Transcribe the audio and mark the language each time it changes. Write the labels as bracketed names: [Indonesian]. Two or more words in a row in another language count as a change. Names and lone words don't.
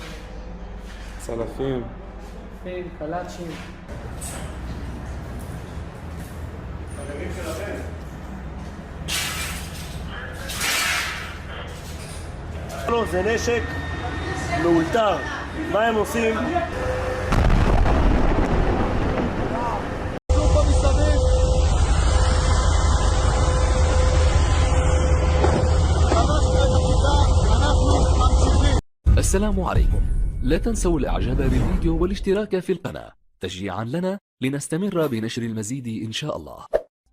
[Hebrew] צלפים. צלפים, קלאצ'ים. חברים שלכם. לא, זה נשק מאולתר. מה הם עושים? [Arabic] السلام عليكم. لا تنسوا الاعجاب بالفيديو والاشتراك في القناة تشجيعا لنا لنستمر بنشر المزيد إن شاء الله.